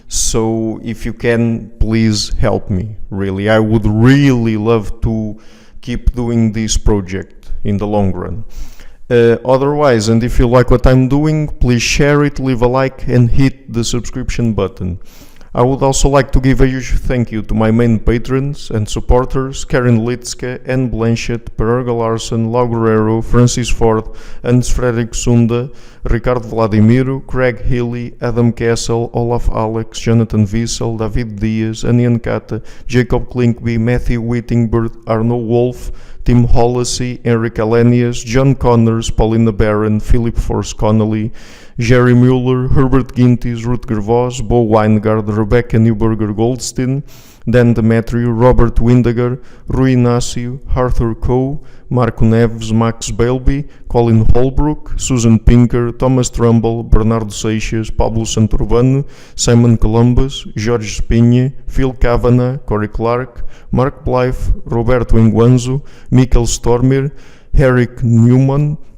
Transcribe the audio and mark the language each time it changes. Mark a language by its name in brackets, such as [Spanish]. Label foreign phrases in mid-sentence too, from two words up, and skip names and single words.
[English] So if you can, please help me. Really, I would really love to keep doing this project in the long run. Otherwise, and if you like what I'm doing, please share it, leave a like, and hit the subscription button. I would also like to give a huge thank you to my main patrons and supporters: Karen Litzke, Anne Blanchett, Pererga Larsen, Lau Guerrero, Francis Ford, Hans Fredrik Sunda, Ricardo Vladimiro, Craig Healy, Adam Kessel, Olaf Alex, Jonathan Wiesel, David Diaz, Anian Kata, Jacob Klinkby, Matthew Whittingbird, Arno Wolf, Tim Hollacy, Eric Alenius, John Connors, Paulina Barron, Philip Force Connolly, Jerry Mueller, Herbert Gintis, Rutger Voss, Bo Weingard, Rebecca Newberger Goldstein, Dan Demetriou, Robert Windegar, Rui Inácio, Arthur Coe, Marco Neves, Max Bailby, Colin Holbrook, Susan Pinker, Thomas Trumbull, Bernardo Seixas, Pablo Santurbano, Simon Columbus, Jorge Spinha, Phil Kavanagh, Corey Clark, Mark Blythe, Roberto Inguanzo, Mikkel Stormir, Eric Newman,